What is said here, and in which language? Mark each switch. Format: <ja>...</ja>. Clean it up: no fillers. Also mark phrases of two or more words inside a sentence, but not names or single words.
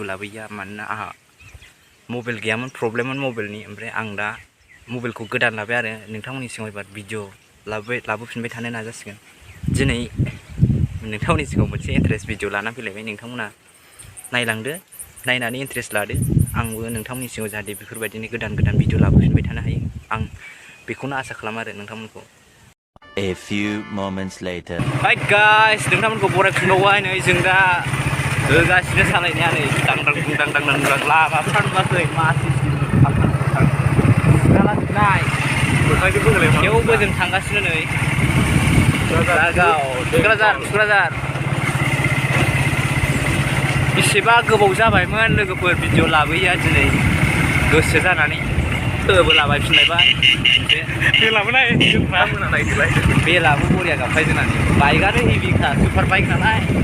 <brx>लाबोयैया मानोना आंहा मबाइल गैयामोन प्रब्लेममोन मबाइलनि ओमफ्राय आं दा मबाइलखौ गोदान लाबाय आरो नोंथांमोननि सिगाङाव एबार भिडिअ लाबोफिनबाय थानो नाजासिगोन दिनै नोंथांमोननि सिगाङाव मोनसे</brx> <en>interest video</en> <brx>लाना फैलायबाय नोंथांमोना नायलांदो नायनानै इन्टारेस्ट लादो आंबो नोंथांमोननि सिगाङाव जाहाथे बेफोरबायदिनो गोदान भिडिअ लाबोफिनबाय थानो हायो आं बेखौनो आसा खालामो आरो नोंथांमोनखौ</brx> <en>A few moments later. Hi guys,</en> <brx>नोंथांमोनखौ बरायफिनबावबाय नै जों दा होगासिनो सालायनाया नै दांदां लामाफ्रा नुवाखै थेवबो जों थांगासिनो नै थुक्राझार बेसेबा गोबाव जाबायमोन लोगोफोर भिडिअ लाबोयैया दिनै गोसो जानानै लाबोफिनलायबाय बेलाबो बरिया गाबखायो जोंनानै बाइकआनो हेभिखा</brx> <en>super bike</en> <brx>नालाय</brx>